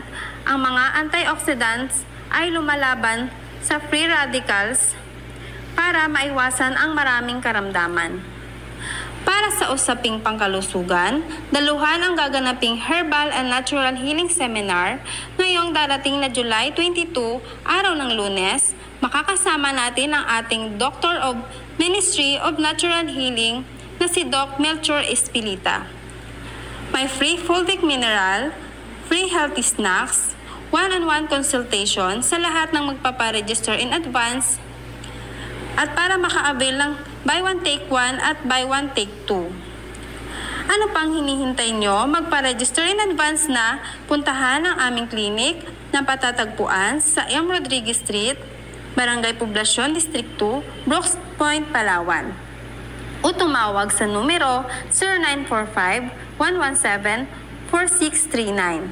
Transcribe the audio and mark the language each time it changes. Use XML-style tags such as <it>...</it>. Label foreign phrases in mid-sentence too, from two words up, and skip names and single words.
<tl>Ang mga antioxidants ay lumalaban sa</tl> <en>free radicals</en> <tl>para maiwasan ang maraming karamdaman. Para sa usaping pangkalusugan, daluhan ang gaganaping Herbal and Natural Healing Seminar ngayong darating na July 22, araw ng Lunes. Makakasama natin ang ating Doctor of Ministry of Natural Healing na si Doc Melchor Espilita. May</tl> <en>free fulvic mineral, free healthy snacks, one-on-one consultation</en> <tl>sa lahat ng magpaparegister</tl> <en>in advance</en> <tl>at para maka-avail ng</tl> <en>buy one take one</en> <tl>at</tl> <en>buy one take two.</en> <tl>Ano pang hinihintay nyo? Magpa-register</tl> <en>in advance</en> <tl>na, puntahan ang aming clinic na patatagpuan sa M. Rodriguez Street, Barangay Poblasyon, District 2, Brooks Point, Palawan. O tumawag sa numero 0945-117-4639.</tl>